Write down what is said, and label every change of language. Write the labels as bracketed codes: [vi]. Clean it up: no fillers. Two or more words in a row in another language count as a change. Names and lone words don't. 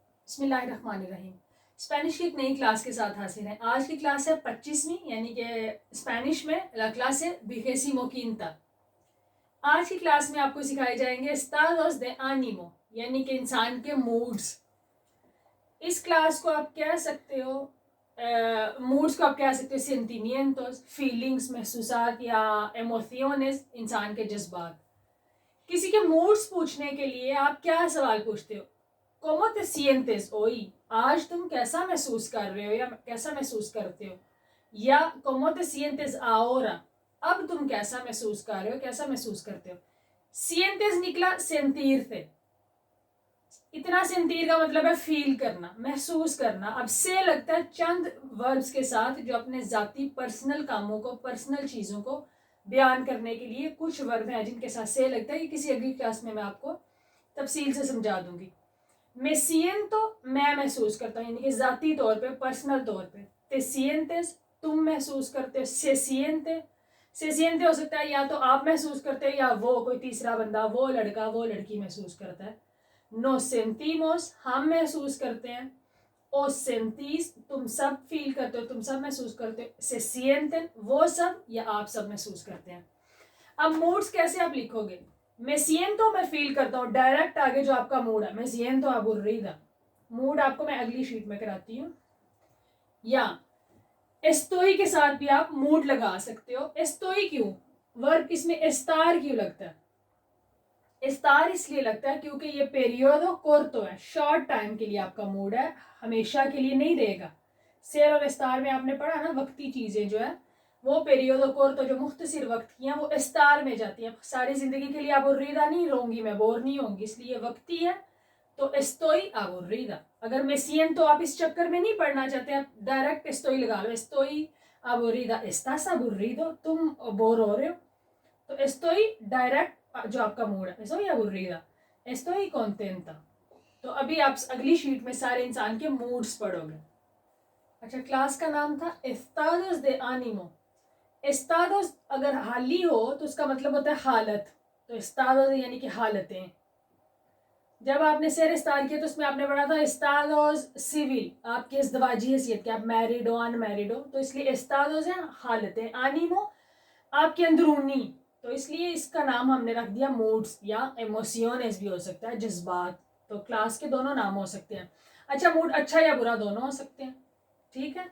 [ur] بسم اللہ الرحمن الرحیم۔ اسپینش کی ایک نئی کلاس کے ساتھ حاضر ہیں۔ آج کی کلاس ہے 25ویں، یعنی کہ اسپینش میں [es] la clase [ur] ہے [es] vigésimo quinta۔ [ur] آج کی کلاس میں آپ کو سکھائے جائیں گے [es] estados de ánimo، [ur] یعنی کہ انسان کے موڈز۔ اس کلاس کو آپ کہہ سکتے ہو موڈز کو آپ کہہ سکتے ہو sentimientos، فیلنگز، محسوسات یا ایموشنز، انسان کے جذبات۔ کسی کے موڈز پوچھنے کے لیے آپ کیا سوال پوچھتے ہو؟ [es] ¿Cómo te sientes hoy؟ [ur] آج تم کیسا محسوس کر رہے ہو یا کیسا محسوس کرتے ہو؟ [es] یا ¿Cómo te sientes ahora؟ [ur] اب تم کیسا محسوس کر رہے ہو، کیسا محسوس کرتے ہو؟ sientes نکلا sentir سے۔ اتنا sentir کا مطلب ہے فیل کرنا، محسوس کرنا۔ اب سے لگتا ہے چند وربز کے ساتھ جو اپنے ذاتی پرسنل کاموں کو، پرسنل چیزوں کو بیان کرنے کے لیے کچھ ورب ہیں جن کے ساتھ سے لگتا ہے کہ کسی اگلی کلاس میں آپ کو تفصیل سے سمجھا دوں گی۔ میں siento میں محسوس کرتا ہوں، یعنی کہ ذاتی طور پہ، پرسنل طور پہ۔ [es] te sientes [ur] تم محسوس کرتے ہو، [es] se siente [ur] ہو سکتا ہے یا تو آپ محسوس کرتے ہیں یا وہ کوئی تیسرا بندہ، وہ لڑکا وہ لڑکی محسوس کرتا ہے۔ [es] nos sentimos [ur] ہم محسوس کرتے ہیں۔ [es] os sentís [ur] تم سب فیل کرتے ہو، تم سب محسوس کرتے ہو۔ [es] se sienten [ur] وہ سب یا آپ سب محسوس کرتے ہیں۔ اب موڈز کیسے آپ لکھو گے؟ میں siento میں فیل کرتا ہوں، ڈائریکٹ آگے جو آپ کا موڈ ہے، میں [es] siento aburrida۔ [ur] موڈ آپ کو میں اگلی شیٹ میں کراتی ہوں۔ یا estoy کے ساتھ بھی آپ موڈ لگا سکتے ہو۔ estoy کیوں؟ ورب اس میں estar کیوں لگتا ہے؟ estar اس لیے لگتا ہے کیونکہ یہ [es] periodo corto [ur] ہے، شارٹ ٹائم کے لیے آپ کا موڈ ہے، ہمیشہ کے لیے نہیں رہے گا۔ سیر اور estar میں آپ نے پڑھا نا، وقتی چیزیں جو ہے وہ [es] periodo corto [ur] جو مختصر وقت کی ہیں وہ اسٹار میں جاتی ہیں۔ ساری زندگی کے لیے aburrida نہیں رہوں گی، میں بور نہیں ہوں گی، اس لیے وقتی ہے تو [es] estoy aburrida۔ [ur] اگر میں siento آپ اس چکر میں نہیں پڑھنا چاہتے، آپ ڈائریکٹ estoy لگا لو، [es] estoy aburrida، estás aburrido [ur] تم بور ہو رہے ہو، تو estoy ڈائریکٹ جو آپ کا موڈ ہے، [es] estoy aburrida، estoy contenta۔ [ur] تو ابھی آپ اگلی شیٹ میں سارے انسان کے موڈز پڑھو گے۔ اچھا، کلاس کا نام تھا [es] estados de ánimo۔ [ur] estados اگر حالی ہو تو اس کا مطلب ہوتا ہے حالت، تو estados یعنی کہ حالتیں۔ جب آپ نے [es] ser estar [ur] کیا تو اس میں آپ نے پڑھا تھا [es] estados civil، [ur] آپ کی ازدواجی حیثیت کہ آپ میرڈ ہو، ان میرڈ ہو، تو اس لیے estados ہیں حالتیں، ánimo آپ کے اندرونی، تو اس لیے اس کا نام ہم نے رکھ دیا موڈز یا ایموشنز بھی ہو سکتا ہے، جذبات۔ تو کلاس کے دونوں نام ہو سکتے ہیں۔ اچھا، موڈ اچھا یا برا دونوں ہو سکتے ہیں، ٹھیک ہے۔